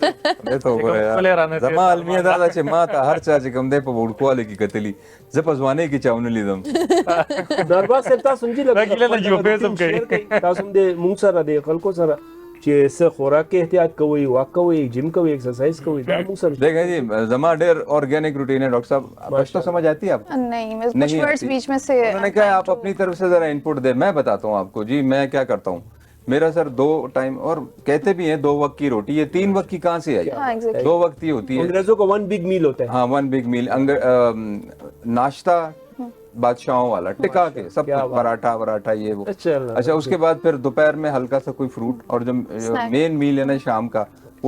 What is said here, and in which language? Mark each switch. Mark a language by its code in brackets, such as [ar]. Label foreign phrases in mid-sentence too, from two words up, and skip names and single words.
[ps] ته وګوره زما علمیه دا چې ما ته هر چا چې کوم دی په وړکواله کې کتلی زه په ځوانۍ کې چاونه لیدم دربار صاحب تاسو هم جی تاسو هم د مونږ سره د خلکو سره چې څه خوراک کې احتیاط کوئ واک کوئ جم کوئ ایکسرسائز کوئ دا مونږ سره [ur] دیکھیں جی [ps] زما ډېر [en] organic routine [ur] ہے ڈاکٹر صاحب پشتو سمجھ آتی ہے آپ کو نہیں کچھ ورڈز بیچ میں سے انہوں نے کہا آپ اپنی طرف سے ذرا انپٹ دیں میں بتاتا ہوں آپ کو جی میں کیا کرتا ہوں میرا سر 2 ٹائم اور کہتے بھی ہیں 2 وقت کی روٹی یہ 3 وقت کی کہاں سے آئی 2 وقت کی ہوتی ہے انگریزوں کو 1 [en] big meal [ur] ہوتا ہے ہاں 1 [en] big meal [ur] ناشتہ بادشاہوں والا ٹکا کے سب پراٹھا یہ وہ اچھا اس کے بعد پھر دوپہر میں ہلکا سا کوئی فروٹ اور جو [en] main meal [ur] ہے نا شام کا وہ